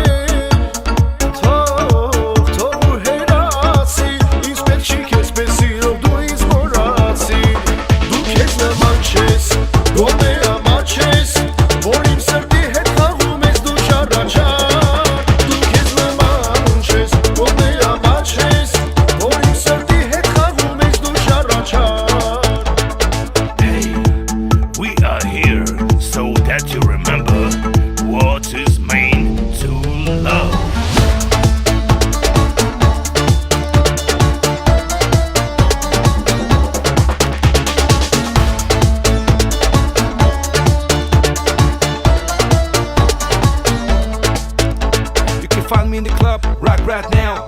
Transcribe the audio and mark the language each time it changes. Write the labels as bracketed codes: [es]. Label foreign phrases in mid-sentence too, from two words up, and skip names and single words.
[hy] Թող ու հերացի, ինձ պետք չի քեզ պես սիրով, դու ինձ մոռացի Դու քեզ նման չես, գոնե ամաչես, որ իմ սրտի հետ խաղում ես դու չառաչար Դու քեզ նման չես, գոնե ամաչես, որ իմ սրտի հետ խաղում ես դու չառաչար [en] We are here so that you remember what is meant to love. You can find me in the club, rock right now.